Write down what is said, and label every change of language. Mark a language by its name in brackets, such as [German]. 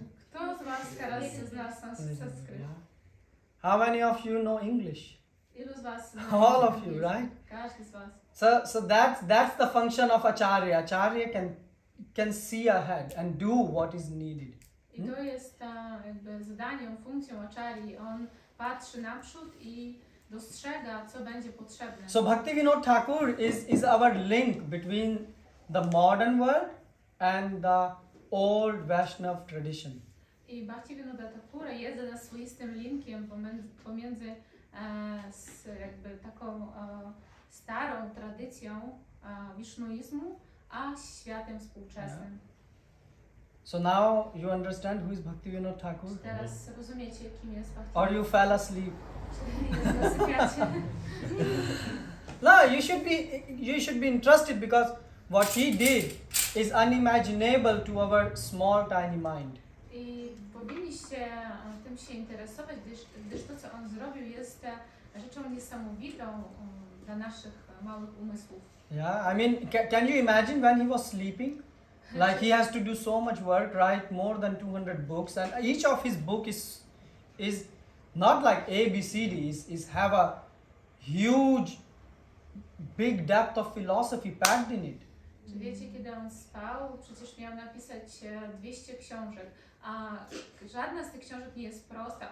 [Polish] Kto z was teraz zna sanskryt? [English] How many of you know English? [Polish] Ilu z was zna [English] All of you, [Polish] angielski? [English] right? [Polish] Każdy z was. [English] So that's the function of Acharya. Acharya can see ahead and do what is needed. [Polish] I to jest jakby zadaniem, funkcją acharyi. On patrzy naprzód i dostrzega, co będzie potrzebne. [English] So Bhaktivinoda Thakur is our link between the modern world and the old Vaishnava tradition. [Polish] I Bhaktivinoda Thakura jest dla nas swoistym linkiem pomiędzy jakby taką starą tradycją wisznuizmu a światem współczesnym. [English] So now you understand who is Bhaktivinoda Thakur? [Polish] Teraz rozumiecie, kim jest [English] Or [Polish] Bhaktivinoda? [English] you fell asleep? [Polish] Czyli zasypiacie. [English] No, you should be interested because what he did is unimaginable to our small tiny mind. [Polish] I powinniście tym się interesować, gdyż to, co on zrobił, jest rzeczą niesamowitą dla naszych małych umysłów. [English] Yeah, I mean, can you imagine when he was sleeping? Like he has to do so much work, write more than 200 books, and each of his book is not like A, B, C, D. Is have a huge, big depth of philosophy packed in it. [Polish] Czy wiecie, kiedy on spał, przecież miał napisać 200 książek, a żadna z tych książek nie jest prosta.